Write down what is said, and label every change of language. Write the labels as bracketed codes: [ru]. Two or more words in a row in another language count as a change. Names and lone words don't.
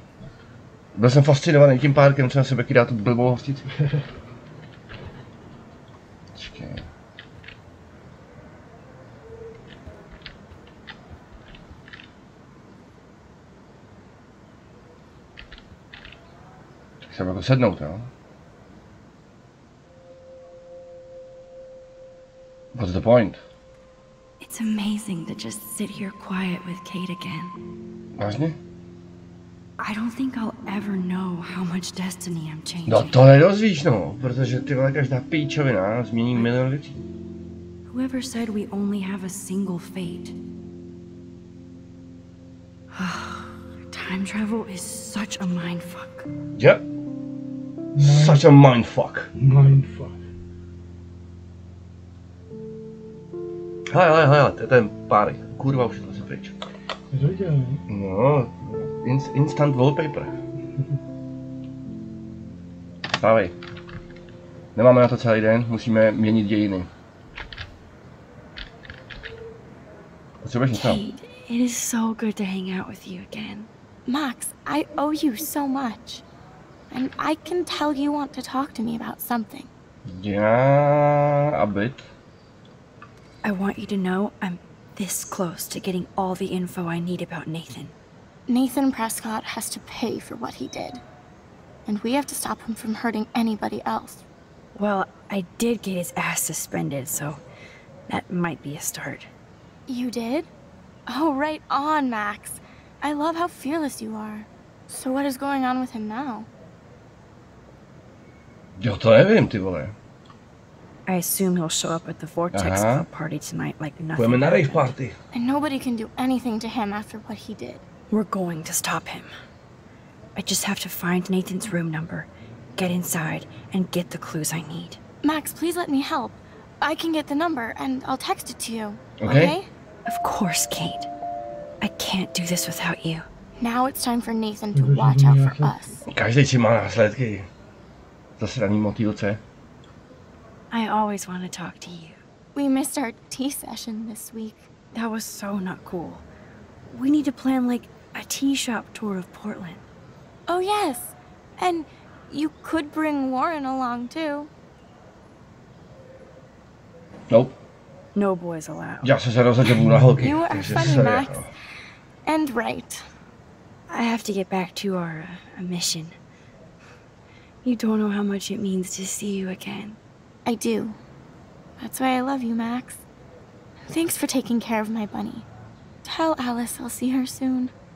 [cs] Byl jsem fascinovaný tím párkem, co na sebe kydá tu blbou hostici. Počkej. Tak jsem jako sednout, jo? [en] What's the point? It's amazing to just sit here quiet with Kate again. [cs] Vážně? [en] I don't think I'll ever know how much destiny I'm changing. [cs] No to nedozvíš, no, protože ty vole každá píčovina změní milion věcí. [en] Whoever said we only have a single fate? Time travel is such a mindfuck. Yep. Such a mindfuck. Mindfuck. [cs] Hele, to je ten párek. Kurva, už to se pryč. Je to viděl, ne? No, [en] instant wallpaper. [cs] Stávej. Nemáme na to celý den, musíme měnit dějiny. Potřebuješ něco? [en] Kate, it is so good to hang out with you again. Max, I owe you so much. And I can tell you want to talk to me about something. Yeah, a bit. I want you to know I'm this close to getting all the info I need about Nathan. Nathan Prescott has to pay for what he did. And we have to stop him from hurting anybody else. Well, I did get his ass suspended, so that might be a start. You did? Oh, right on, Max. I love how fearless you are. So what is going on with him now? [cs] Jo, to nevím, ty vole. [en] I assume he'll show up at the Vortex Club party tonight like nothing. [cs] Půjdeme na rave party. [en] And nobody can do anything to him after what he did. We're going to stop him. I just have to find Nathan's room number, get inside, and get the clues I need. Max, please let me help. I can get the number, and I'll text it to you. Okay? Of course, Kate. I can't do this without you. Now it's time for Nathan to watch out for us. [cs] Každý si má následky. Zasraný motýlce. [en] I always want to talk to you. We missed our tea session this week. That was so not cool. We need to plan like a tea shop tour of Portland. Oh yes, and you could bring Warren along too. Nope. No boys allowed. [cs] Já jsem se rozhodl, že budu na holky. [en] You are funny, Max. And right. I have to get back to our mission. You don't know how much it means to see you again. I do. That's why I love you, Max. Thanks for taking care of my bunny. Tell Alice I'll see her soon.